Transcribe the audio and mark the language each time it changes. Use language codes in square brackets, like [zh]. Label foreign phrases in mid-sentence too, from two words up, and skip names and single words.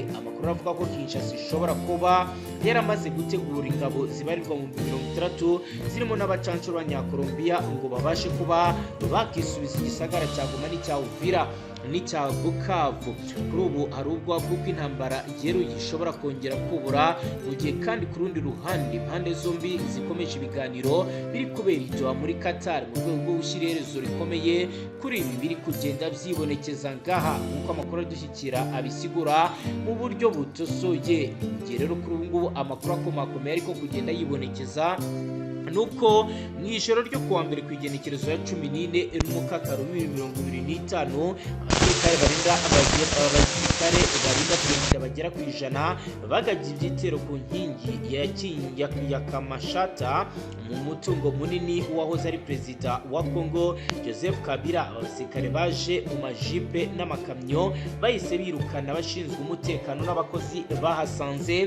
[rw] Amakuru avuga ko Kinshasa ishobora kuba yaramaze gutegura ingabo zibarirwa mu 60 zirimo n'abacancuro b'Abanyakolombia ngo babashe kuba bakisubiza igisagara cya Goma n'icya Uvira n'icya Bukavu. Kuri ubu hari ubwoba bw'uko intambara yeruye ishobora kongera kubura, mu gihe kandi ku rundi ruhande impande zombi zikomeje ibiganiro biri kubera i muri Qatar mu rwego rwo gushyira iherezo rikomeye kuri ibi biri kugenda byibonekeza ngaha nk'uko amakuru adushyikira abisigura mu buryo butosoye. Rero kuri ubu ngubu amakuru akomakomeye ariko kugenda yibonekeza nuko mu ijoro ryo kuwa mbere ku igenekerezo ya 14 Mukakaro 2025 abasirikare barinda perezida bagera ku ijana bagabye ibyitero ku nkingi ya Kamashata mu mutungo munini wahoze ari perezida wa Kongo Joseph Kabila. Abasirikare baje mu majipe n'amakamyo bahise birukana abashinzwe umutekano n'abakozi bahasanze.